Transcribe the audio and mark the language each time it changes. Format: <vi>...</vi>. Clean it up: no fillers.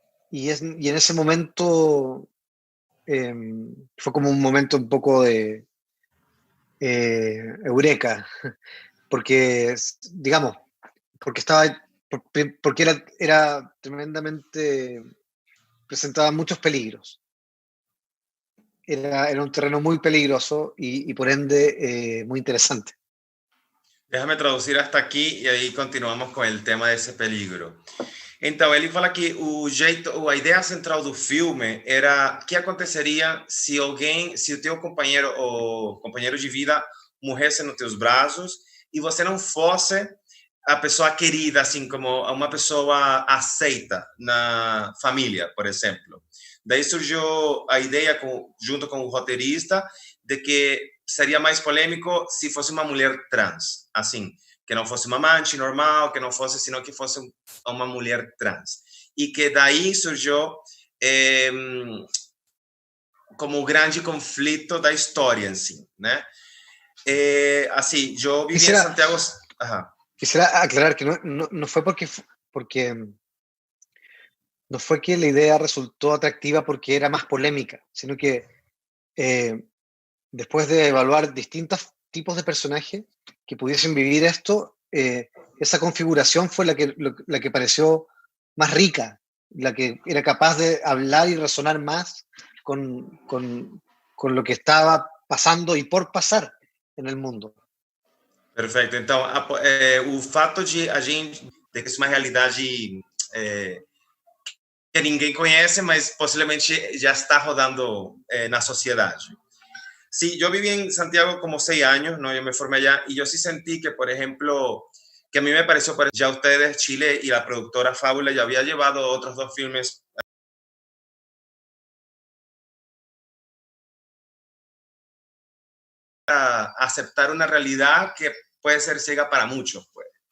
<es>Y en ese momento eh, fue como un momento un poco de eureka, porque, digamos, porque estaba, porque era tremendamente, presentaba muchos peligros. Era un terreno muy peligroso y por ende muy interesante.</es> <pt>Déjame traducir hasta aqui e aí continuamos com o tema desse peligro. Então, ele fala que a ideia central do filme era o que aconteceria se alguém, se o teu companheiro ou companheiro de vida morresse nos teus braços e você não fosse a pessoa querida, assim como uma pessoa aceita na família, por exemplo. Daí surgiu a ideia, junto com o roteirista, de que seria mais polêmico se fosse uma mulher trans, assim, que não fosse uma amante normal, que não fosse, sino que fosse uma mulher trans. E que daí surgiu eh, como o grande conflito da história em si, né? Assim, eu vivi em</pt> <es>Quisiera, Santiago. Ajá. quisiera aclarar que no fue porque no fue que la idea resultó atractiva porque era más polémica, sino que eh, después de evaluar distintos tipos de personajes que pudiesen vivir esto, esa configuración fue la que pareció más rica, la que era capaz de hablar y resonar más con lo que estaba pasando y por pasar en el mundo.</es> <pt>Perfeito. Então, o fato de a gente ter que isso uma realidade é, que ninguém conhece, mas possivelmente já está rodando na sociedade.</pt> <es>Sí, yo viví en Santiago como 6 años, ¿no? Yo me formé allá y yo sí sentí que, por ejemplo, que a mí me pareció, ya ustedes, Chile y la productora Fábula ya había llevado otros dos filmes a aceptar una realidad que puede ser ciega para muchos, pues.</es>